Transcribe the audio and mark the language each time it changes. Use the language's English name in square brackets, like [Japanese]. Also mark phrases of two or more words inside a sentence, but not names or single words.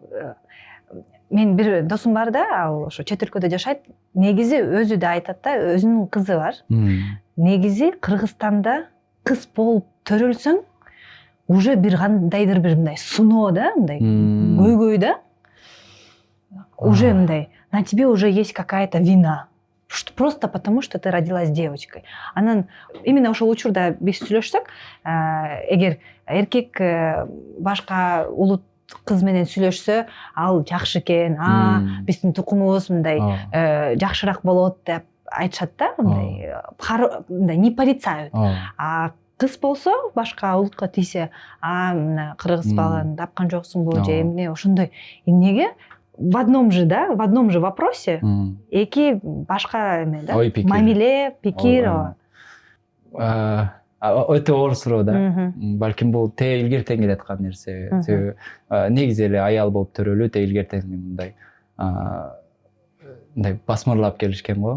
[Kyrgyz] Мен бир досум бар да, ал ошо чет өлкөдө жашайт. Негизи өзү да айтат да, өзүнүн кызы бар. Негизи Кыргызстанда кыз болуп төрөлсөң, уже бир кандайдыр бир мындай суноо да, мындай көйгөй да. Уже мындай, [Russian] на тебе уже есть какая-то вина. Просто потому, что ты родилась девочкой. [Kyrgyz] Анан именно ошол учурда биз сүйлөшсөк, эгер эркек башка улут кыз менен сүйлөшсө, ал жакшы экен, биздин тукумубуз мындай жакшыраак болот деп айтышат да, мындай [Russian] не порицают. [Kyrgyz] А кыз болсо, башка улутка тийсе, мына кыргыз баланы тапкан жоксуңбу же эмне, ошондой. Эмнеге [Russian] в одном же вопросе [Kyrgyz] эки башка эме да, мамиле, пикир. Өтө оор суроо да. Балким бул илгертен келаткан нерсе. Негизи эле аял болуп төрөлүү илгертен мындай басмырлап келишкен го.